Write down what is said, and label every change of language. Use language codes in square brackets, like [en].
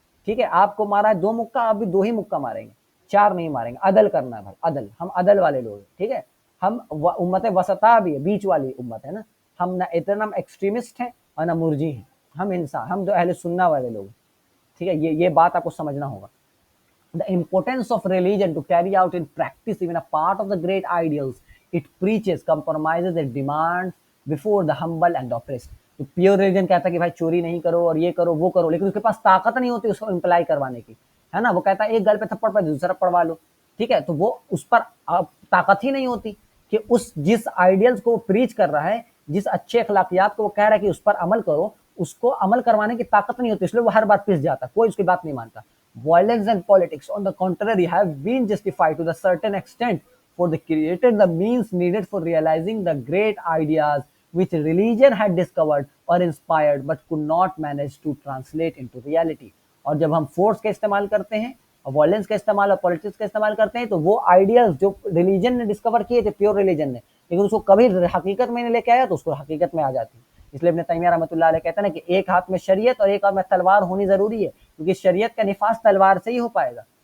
[ur] ٹھیک ہے, آپ کو مارا ہے 2 مکہ, آپ بھی 2 ہی مکہ ماریں گے, 4 نہیں ماریں گے. عدل کرنا ہے بھائی, عدل. ہم عدل والے لوگ ہیں. ٹھیک ہے, ہم امت وسطا بھی ہے, بیچ والی امت ہے نا. ہم نہ اتنا ایکسٹریمسٹ ہیں انا مرجی ہیں، ہم انسان، ہم جو اہل سنہ والے لوگ، ٹھیک ہے، یہ بات آپ کو سمجھنا ہوگا. [en] The importance of religion to carry out in practice even a part of the great ideals it preaches compromises and demands before the humble and oppressed. [ur] تو پیور ریلیجن کہتا ہے کہ بھائی چوری نہیں کرو اور یہ کرو وہ کرو، لیکن اس کے پاس طاقت نہیں ہوتی اس کو امپلائی کروانے کی، ہے نا. وہ کہتا ہے ایک گل پہ تھپڑ پہ دوسرا پڑوا لو، ٹھیک ہے. تو وہ اس پر طاقت ہی نہیں ہوتی کہ اس جس آئیڈیلز کو وہ پریچ کر رہا ہے، جس اچھے اخلاقیات کو وہ کہہ رہا ہے کہ اس پر عمل کرو، اس کو عمل کروانے کی طاقت نہیں ہوتی، اس لیے وہ ہر بات پس جاتا ہے، کوئی اس کی بات نہیں مانتا. [en] Violence and politics, on the contrary, have been justified to the certain extent, for they created the means needed for realizing the great ideas which religion had discovered or inspired but could not manage to translate into reality. [ur] اور جب ہم force کا استعمال کرتے ہیں اور violence کا استعمال اور پالیٹکس کا استعمال کرتے ہیں تو وہ آئیڈیاز جو ریلیجن نے ڈسکور کیے تھے، پیور ریلیجن نے، لیکن اس کو کبھی حقیقت میں نہیں لے کے آیا تو اس کو حقیقت میں آ جاتی. اس لیے ابن تیمیہ رحمۃ اللہ علیہ کہتے ہیں نا کہ ایک ہاتھ میں شریعت اور ایک ہاتھ میں تلوار ہونی ضروری ہے، کیونکہ شریعت کا نفاذ تلوار سے ہی ہو پائے گا.